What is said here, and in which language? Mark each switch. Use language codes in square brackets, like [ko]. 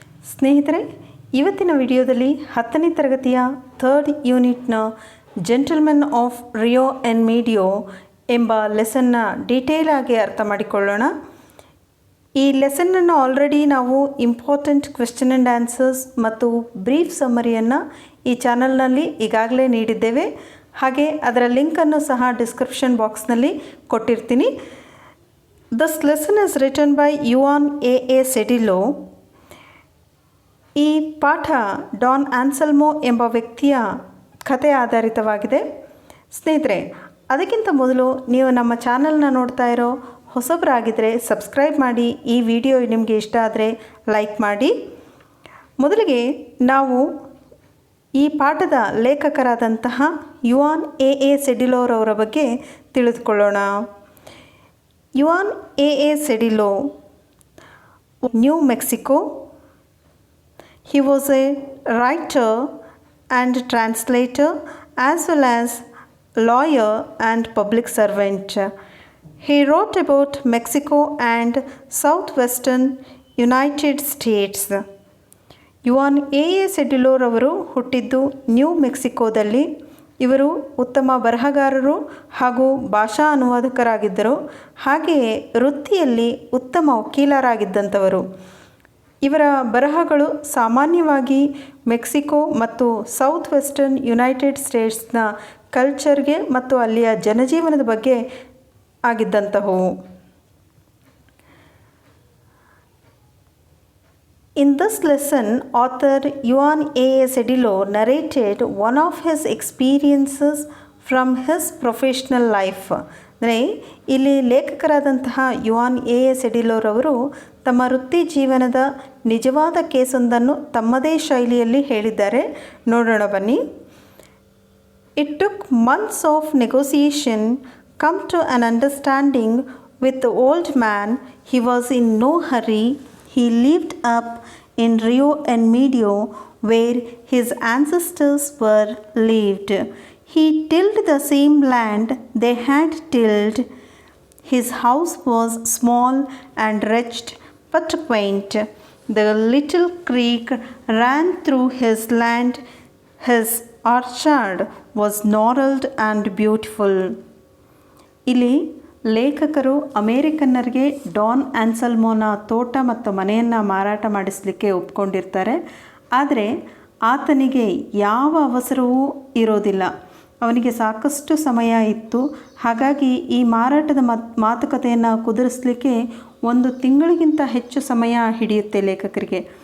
[kn] ಸ್ನೇಹಿತರೆ, ಇವತ್ತಿನ ವಿಡಿಯೋದಲ್ಲಿ 10ನೇ ತರಗತಿಯ third ಯೂನಿಟ್ನ gentlemen of Rio and ಮೀಡಿಯೋ ಎಂಬ ಲೆಸನ್ನ ಡೀಟೇಲ್ ಆಗಿ ಅರ್ಥ ಮಾಡಿಕೊಳ್ಳೋಣ. ಈ ಲೆಸನ್ನನ್ನು ಆಲ್ರೆಡಿ ನಾವು ಇಂಪಾರ್ಟೆಂಟ್ ಕ್ವೆಶ್ಚನ್ ಆ್ಯಂಡ್ ಆನ್ಸರ್ಸ್ ಮತ್ತು ಬ್ರೀಫ್ ಸಮ್ಮರಿಯನ್ನು ಈ ಚಾನಲ್ನಲ್ಲಿ ಈಗಾಗಲೇ ನೀಡಿದ್ದೇವೆ. ಹಾಗೆ ಅದರ ಲಿಂಕನ್ನು ಸಹ ಡಿಸ್ಕ್ರಿಪ್ಷನ್ ಬಾಕ್ಸ್ನಲ್ಲಿ ಕೊಟ್ಟಿರ್ತೀನಿ. [en] This lesson is written by Juan A. Sedillo. [kn] ಈ ಪಾಠ ಡಾನ್ ಆನ್ಸೆಲ್ಮೋ ಎಂಬ ವ್ಯಕ್ತಿಯ ಕಥೆ ಆಧಾರಿತವಾಗಿದೆ. ಸ್ನೇಹಿತರೆ, ಅದಕ್ಕಿಂತ ಮೊದಲು ನೀವು ನಮ್ಮ ಚಾನಲ್ನ ನೋಡ್ತಾ ಇರೋ ಹೊಸಬರಾಗಿದ್ದರೆ ಸಬ್ಸ್ಕ್ರೈಬ್ ಮಾಡಿ. ಈ ವಿಡಿಯೋ ನಿಮಗೆ ಇಷ್ಟ ಆದರೆ ಲೈಕ್ ಮಾಡಿ. ಮೊದಲಿಗೆ ನಾವು ಈ ಪಾಠದ ಲೇಖಕರಾದಂತಹ ಯುವಾನ್ ಎ ಸೆಡಿಲೋರವರ ಬಗ್ಗೆ ತಿಳಿದುಕೊಳ್ಳೋಣ. [en] Juan A. Sedillo, New Mexico. He was a writer and translator as well as lawyer and public servant. He wrote about Mexico and southwestern United States. [kn] Yuan A ಸೆಡಿಲೋರವರು ಹುಟ್ಟಿದ್ದು new ಮೆಕ್ಸಿಕೋದಲ್ಲಿ. ಇವರು ಉತ್ತಮ ಬರಹಗಾರರು ಹಾಗೂ ಭಾಷಾ ಅನುವಾದಕರಾಗಿದ್ದರು. ಹಾಗೆಯೇ ವೃತ್ತಿಯಲ್ಲಿ ಉತ್ತಮ ವಕೀಲರಾಗಿದ್ದಂಥವರು. ಇವರ ಬರಹಗಳು ಸಾಮಾನ್ಯವಾಗಿ ಮೆಕ್ಸಿಕೋ ಮತ್ತು ಸೌತ್ ವೆಸ್ಟರ್ನ್ ಯುನೈಟೆಡ್ ಸ್ಟೇಟ್ಸ್ನ ಕಲ್ಚರ್ಗೆ ಮತ್ತು ಅಲ್ಲಿಯ ಜನಜೀವನದ ಬಗ್ಗೆ ಆಗಿದ್ದಂತಹವು. [en] In this lesson, author Juan A. Sedillo narrated one of his experiences from his professional life. [kn] ಅಂದರೆ ಇಲ್ಲಿ ಲೇಖಕರಾದಂತಹ ಯುವಾನ್ ಎ ಸೆಡಿಲೋರವರು ತಮ್ಮ ವೃತ್ತಿ ಜೀವನದ ನಿಜವಾದ ಕೇಸೊಂದನ್ನು ತಮ್ಮದೇ ಶೈಲಿಯಲ್ಲಿ ಹೇಳಿದ್ದಾರೆ. ನೋಡೋಣ ಬನ್ನಿ. [en] It took months of negotiation come to an understanding with the old man. He was in no hurry. He lived up in Rio and Medio where his ancestors were lived. He tilled the same land they had tilled. His house was small and wretched but quaint. The little creek ran through his land. His orchard was gnarled and beautiful. [kn] ಇಲ್ಲಿ ಲೇಖಕರು ಅಮೇರಿಕನ್ನರಿಗೆ Don ಆನ್ಸೆಲ್ಮೋನ ತೋಟ ಮತ್ತು ಮನೆಯನ್ನು ಮಾರಾಟ ಮಾಡಿಸಲಿಕ್ಕೆ ಒಪ್ಕೊಂಡಿರ್ತಾರೆ. ಆದರೆ ಆತನಿಗೆ ಯಾವ ಅವಸರವೂ ಇರೋದಿಲ್ಲ. ಅವನಿಗೆ ಸಾಕಷ್ಟು ಸಮಯ ಇತ್ತು. ಹಾಗಾಗಿ ಈ ಮಾರಾಟದ ಮಾತುಕತೆಯನ್ನು ಕುದುರಿಸಲಿಕ್ಕೆ 1 ತಿಂಗಳಿಗಿಂತ ಹೆಚ್ಚು ಸಮಯ ಹಿಡಿಯುತ್ತೆ ಲೇಖಕರಿಗೆ.